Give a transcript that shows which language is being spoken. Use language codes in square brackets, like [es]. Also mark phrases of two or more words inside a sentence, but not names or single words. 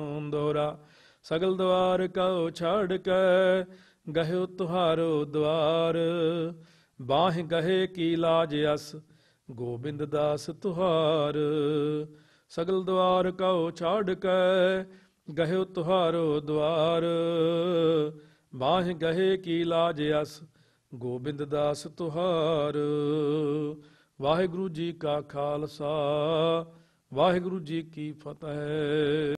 [bra] दोहरा सगल द्वार कहो छाड़ कै, गह्यो तुहारो द्वार। बाह गहे की लाज अस, गोबिंद दास तुहार। सगल द्वार कहो छाड़ कै, गह्यो तुहारो द्वार। बाह गहे की लाज अस, गोबिंद दास तुहार। वाहिगुरु जी का खालसा, वाहिगुरु जी की फतेह।